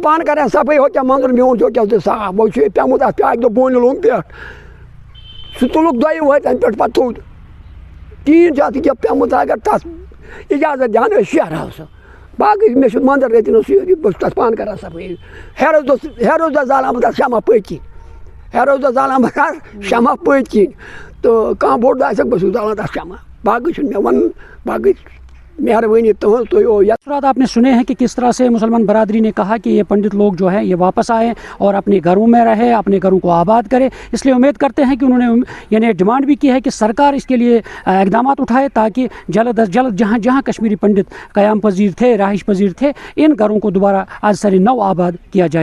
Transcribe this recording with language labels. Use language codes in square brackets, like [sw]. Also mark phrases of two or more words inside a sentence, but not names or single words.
[ks] پانہٕ کران صفٲیی ہوٚکیٛاہ منٛدر میون چھُ ہوٚکیٛاہ تہِ صاف وۄنۍ چھُ پیوٚمُت اَتھ بیٛاکھ دۄہ بونہِ لوٚنٛگ پٮ۪ٹھ سُہ تُلُکھ دۄیہِ ؤہرۍ تَمہِ پٮ۪ٹھ پتہٕ تھوٚد ٹیٖن چھُ اَتھ ییٚکیٛاہ پیوٚمُت اگر تَتھ اِجازت دِہَن أسۍ شیرہاو سُہ باقٕے مےٚ چھُ منٛدر رٔتِنس سۭتۍ بہٕ چھُس تَتھ پانہٕ کران صفٲیی ہیرَس دۄہ زالان بہٕ تَتھ شمع پٔتۍ کِنۍ ہیرَس دۄہ زالان بہٕ تَتھ شمع پٔتۍ کِنۍ تہٕ کانٛہہ بوٚڑ دۄہ آسٮ۪کھ بہٕ چھُس زالان تَتھ شمع باقٕے چھُنہٕ مےٚ وَنُن باقٕے مہربانی تُہنٛز تُہۍ [ur] تاثرات آپ نے سنے ہیں کہ کس طرح سے مسلمان برادری نے کہا کہ یہ پنڈت لوگ جو ہیں یہ واپس آئیں اور اپنے گھروں میں رہے اپنے گھروں کو آباد کرے اس لیے امید کرتے ہیں کہ انہوں نے یعنی ڈیمانڈ بھی کی ہے کہ سرکار اس کے لیے اقدامات اٹھائے تاکہ جلد از جلد جہاں جہاں کشمیری پنڈت قیام پذیر تھے رہائش پذیر تھے ان گھروں کو دوبارہ آج سر نو آباد کیا جائے۔